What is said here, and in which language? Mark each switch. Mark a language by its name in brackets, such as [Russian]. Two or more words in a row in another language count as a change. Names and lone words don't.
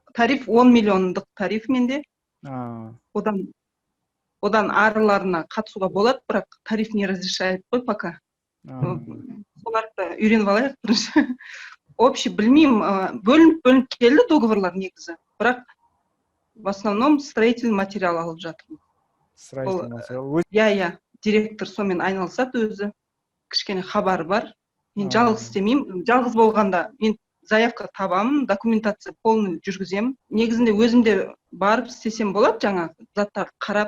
[Kazakh] Тариф 10 миллиондық тариф менде. Одан арыларына қатысуға болады, бірақ тариф [Russian] не разрешает [Kazakh] қой пока. Соларды үйреніп алайық бірінші. Общий білмеймін, бөлініп келді договорлар негізі, бірақ [Russian] в основном строительный материал [Kazakh] алып жатырмын. [Russian] Строительный материал? [Kazakh] Директор сонымен айналысады өзі, кішкене хабары бар. Мен жалғыз істемеймін, жалғыз болғанда мен заявка табамын, [Russian] документация полный [Kazakh] жүргіземін. Негізінде өзімде барып істесем болады, жаңа заттарды қарап.